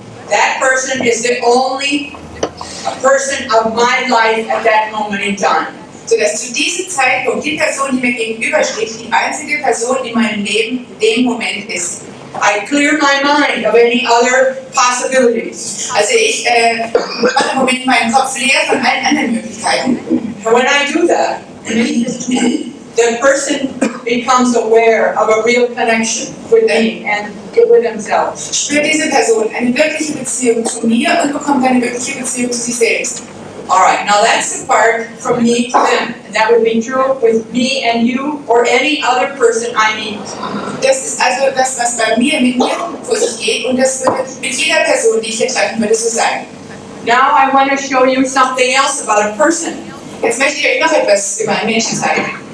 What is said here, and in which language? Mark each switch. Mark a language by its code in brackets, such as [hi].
[en] that person is the only person of my life at that moment in time. [de] Sodass zu diesem Zeitpunkt die Person, die mir gegenübersteht, die einzige Person in meinem Leben in dem Moment ist. [en] I clear my mind of any other possibilities. [de] Also ich mache im Moment meinen Kopf leer von allen anderen Möglichkeiten. [en] And when I do that, the person becomes aware of a real connection with me and with themselves. [de] Spürt diese Person eine wirkliche Beziehung zu mir und bekommt eine wirkliche Beziehung zu sich selbst. [en] Alright, now that's the part from me to them. And that would be true with me and you or any other person I meet. [de] Das ist also das, was bei mir, mit mir vor sich geht, und das würde mit jeder Person, die ich hier treffen würde, so sein. [en] Now I want to show you something else about a person. [de] Jetzt möchte ich euch noch etwas über einen Menschen zeigen.